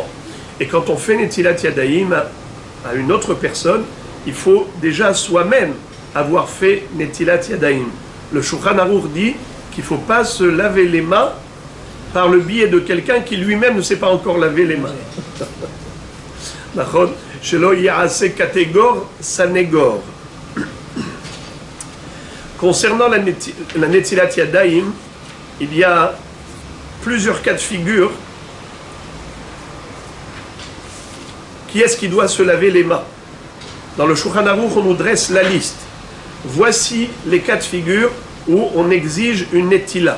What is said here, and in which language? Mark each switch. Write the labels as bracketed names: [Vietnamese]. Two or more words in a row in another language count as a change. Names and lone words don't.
[French] Et quand on fait [Hebrew] נטילת ידיים [French] à une autre personne, il faut déjà soi-même avoir fait [Hebrew] נטילת ידיים. [French] Le Shulchan Aruch dit qu'il ne faut pas se laver les mains par le biais de quelqu'un qui lui-même ne sait pas encore laver les mains. [Hebrew] שלא יעשה קטגור סנגור. [French] Concernant la [Hebrew] נטילת ידיים, [French] il y a plusieurs cas de figure. Qui est-ce qui doit se laver les mains? Dans le Shulchan Aruch, on nous dresse la liste. Voici les cas de figure où on exige une netila.